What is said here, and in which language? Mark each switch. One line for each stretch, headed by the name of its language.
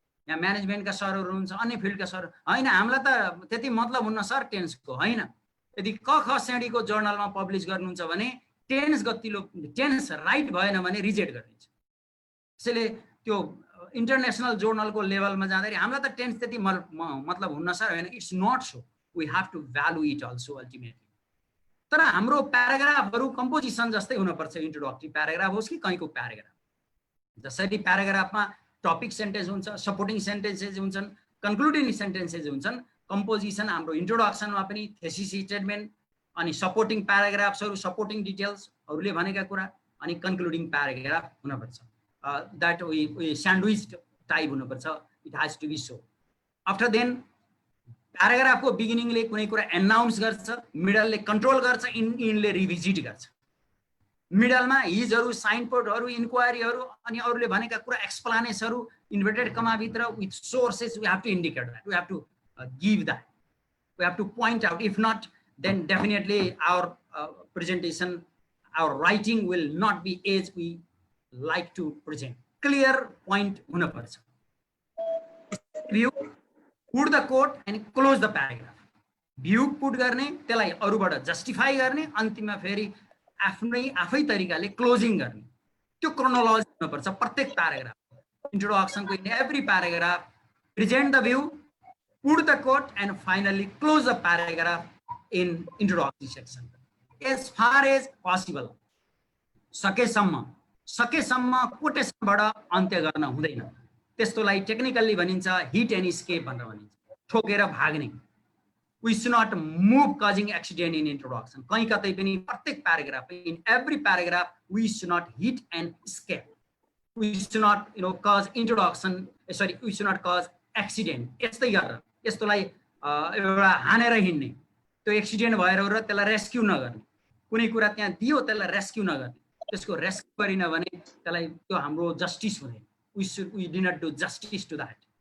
Nepali: यहाँ म्यानेजमेन्टका सरहरू हुन्छ, अन्य फिल्डका सर, होइन हामीलाई त त्यति मतलब हुन्न सर टेन्सको, होइन। यदि क ख श्रेणीको जर्नलमा पब्लिस गर्नुहुन्छ भने टेन्स राइट भएन भने रिजेक्ट गरिदिन्छ। त्यसैले त्यो इन्टरनेसनल जर्नलको लेभलमा जाँदाखेरि हामीलाई त टेन्स त्यति मतलब हुन्न सर, होइन।
English: It's not so, we have to value it also ultimately.
Nepali: तर हाम्रो प्याराग्राफहरू कम्पोजिसन जस्तै हुनुपर्छ, इन्ट्रोडक्टरी प्याराग्राफ होस् कि कहीँको प्याराग्राफ। जसरी प्याराग्राफमा टपिक सेन्टेन्स हुन्छ, सपोर्टिङ सेन्टेन्सेस हुन्छन्, कन्क्लुडिङ सेन्टेन्सेस हुन्छन्, कम्पोजिसन हाम्रो इन्ट्रोडक्सनमा पनि थेसिस स्टेटमेन्ट, अनि सपोर्टिङ प्याराग्राफ्सहरू, सपोर्टिङ डिटेल्सहरूले भनेका कुरा, अनि कन्क्लुडिङ प्याराग्राफ हुनुपर्छ।
English: that we sandwich type
Nepali: हुनुपर्छ,
English: It has to be so. After then
Nepali: प्याराग्राफको बिगिनिङले कुनै कुरा एनाउन्स गर्छ, मिडलले कन्ट्रोल गर्छ, इनले रिभिजिट गर्छ। मिडलमा हिजहरू, साइनपोर्टहरू, इन्क्वायरीहरू, अनि अरूले भनेका कुरा एक्सप्लानेसहरू inverted कमाभित्र
English: With sources we have to indicate that, we have to give that, we have to point out. If not then definitely our presentation, our writing will not be as we like to present.
Nepali: Clear point हुनुपर्छ।
English: View, put the quote and close the paragraph.
Nepali: View put गर्ने, त्यसलाई अरूबाट justify गर्ने, अन्तिममा फेरि आफै तरिकाले closing गर्ने। त्यो क्रोनोलोजी हुनुपर्छ प्रत्येक paragraph.
English: इन्ट्रोडक्सनको in every paragraph present the view, put the quote and finally close the paragraph in introductory section. As far as possible,
Nepali: सकेसम्म कोटेसनबाट अन्त्य गर्न हुँदैन। त्यस्तोलाई टेक्निकल्ली भनिन्छ
English: hit and escape
Nepali: भनेर भनिन्छ, ठोकेर भाग्ने।
English: We should not move causing accident in introduction.
Nepali: कहीं कतै पनि प्रत्येक paragraph,
English: in every paragraph we should not hit and escape. We should not cause introduction, we should not cause accident.
Nepali: यस्तै गरेर यस्तोलाई एउटा हानेर हिँड्ने, त्यो एक्सिडेन्ट भएर र त्यसलाई रेस्क्यु नगर्ने, कुनै कुरा त्यहाँ दियो त्यसलाई रेस्क्यु नगर्ने, त्यसको रेस्क्यु गरिन भने त्यसलाई त्यो हाम्रो जस्टिस हुँदैन।
English: We did not do justice to that.